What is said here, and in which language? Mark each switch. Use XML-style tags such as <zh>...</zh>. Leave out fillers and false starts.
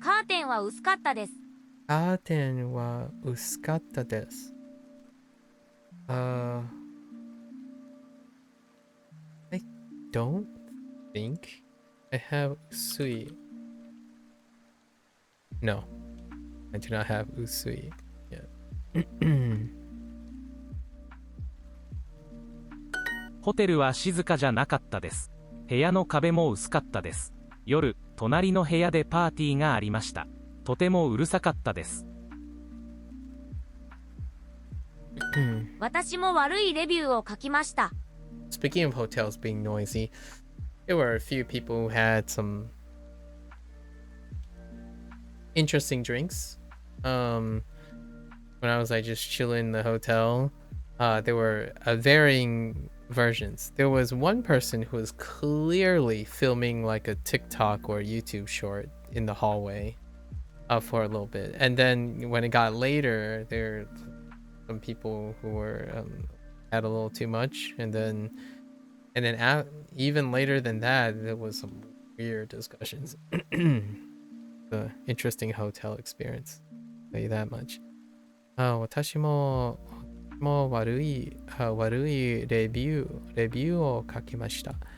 <ja>カーテンは薄かったです。カーテンは薄かったです。</ja> <en>I don't think I have 薄い。 No, I do not have 薄い。 Yeah.</en> <ja>ホテルは静かじゃなかったです。部屋の壁も薄かったです。夜、隣の部屋でパーティーがありました。とてもうるさかったです。私も悪いレビューを書きました。</ja> <en>Speaking of hotels being noisy, there were a few people who had some interesting drinks. When I was like just chilling in the hotel, there were varying versions. There was one person who was clearly filming like a TikTok or YouTube short in the hallway for a little bit. And then when it got later, there were some people who were had a little too much. And then even later than that, there was some weird discussions. The interesting hotel experience. I'll tell you that much.</en> <ja>私も悪いレビューを書きました。</ja>